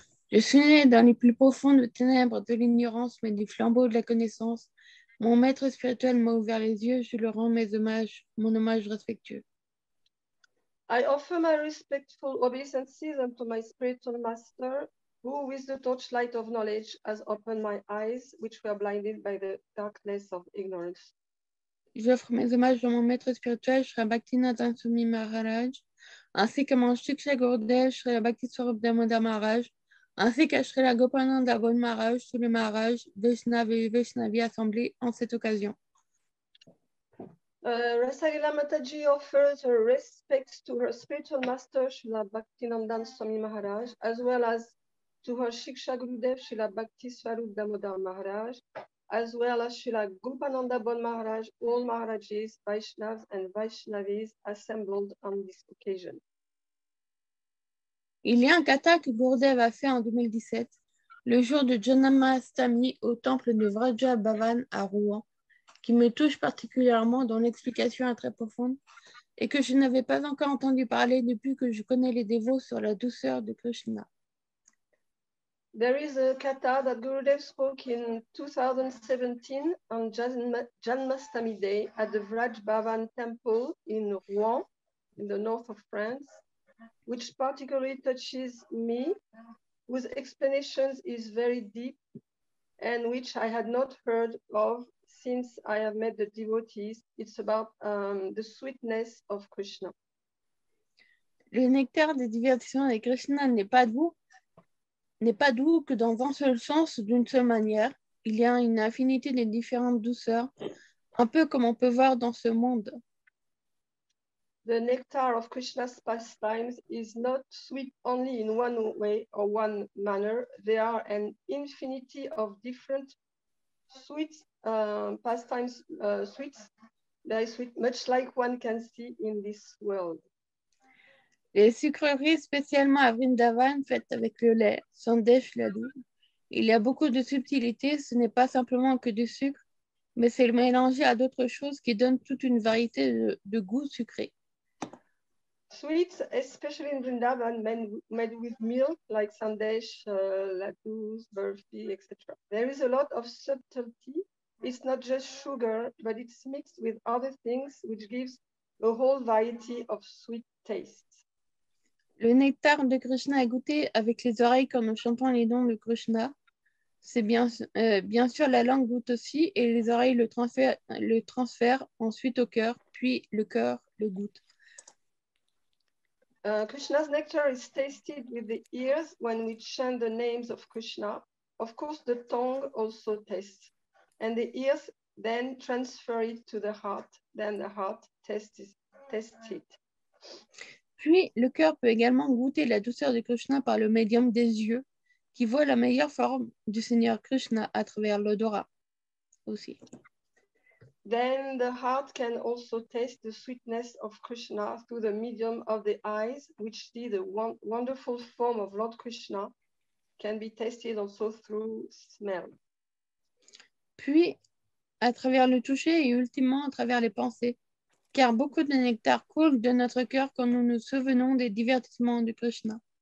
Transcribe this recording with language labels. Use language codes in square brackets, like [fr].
[fr] Je suis né dans les plus profondes ténèbres de l'ignorance, mais du flambeau de la connaissance. Mon maître spirituel m'a ouvert les yeux, je lui rends mon hommage respectueux. [en] I offer my respectful obeisances unto my spiritual master, who with the torchlight of knowledge has opened my eyes, which were blinded by the darkness of ignorance. [fr] J'offre mes hommages à mon maître spirituel, Shri Bhaktivinoda Swami Maharaj, ainsi que mon Shiksha Gurudev, Shri Bhakti Swarup Damodar Maharaj, ainsi qu'à Shri Gopananda Bon Maharaj, tous les Maharaj, Vaishnava et Vaishnavi assemblés en cette occasion. [en] Rasalila Mataji offers her respects to her spiritual master, Srila Bhaktinandan Swami Maharaj, as well as to her Shiksha Gurudev, Srila Bhakti Swarup Damodar Maharaj, as well as Srila Gopananda Bon Maharaj, all Maharajis, Vaishnavas and Vaishnavis assembled on this occasion. [fr] Il y a un kata que Gurudev a fait en 2017, le jour de Janamastami au temple de Vraja Bhavan à Rouen, qui me touche particulièrement, dont l'explication est très profonde, et que je n'avais pas encore entendu parler depuis que je connais les dévots sur la douceur de Krishna. [en] There is a kata that Gurudev spoke in 2017 on Janmastami Day at the Vraj Bhavan temple in Rouen, in the north of France, which particularly touches me, whose explanations is very deep and which I had not heard of since I have met the devotees. It's about the sweetness of Krishna. [fr] Le nectar des divertissements de Krishna n'est pas doux que dans un seul sens, d'une seule manière. Il y a une infinité de différentes douceurs, un peu comme on peut voir dans ce monde. [en] The nectar of Krishna's pastimes is not sweet only in one way or one manner. There are an infinity of different sweet pastimes, very sweet, much like one can see in this world. [fr] Les sucreries, spécialement à Vrindavan, faites avec le lait, sandesh laddu. Il y a beaucoup de subtilités, ce n'est pas simplement que du sucre, mais c'est mélangé à d'autres choses qui donnent toute une variété de goûts sucrés. [en] Sweets, especially in Vrindavan, made with milk, like sandesh, laddus, burfi, etc. There is a lot of subtlety. It's not just sugar, but it's mixed with other things, which gives a whole variety of sweet tastes. [fr] Le nectar de Krishna est goûté avec les oreilles quand nous chantons les noms de Krishna. C'est bien sûr la langue goûte aussi et les oreilles le transfèrent ensuite au cœur, puis le cœur le goûte. [en] Krishna's nectar is tasted with the ears when we chant the names of Krishna. Of course, the tongue also tastes, and the ears then transfer it to the heart. Then the heart tests it. [fr] Puis, le cœur peut également goûter la douceur de Krishna par le médium des yeux, qui voit la meilleure forme du Seigneur Krishna à travers l'odorat aussi. [en] Then the heart can also taste the sweetness of Krishna through the medium of the eyes, which see the wonderful form of Lord Krishna can be tasted also through smell. [fr] Puis, à travers le toucher et ultimement à travers les pensées, car beaucoup de nectar coule de notre cœur quand nous nous souvenons des divertissements de Krishna.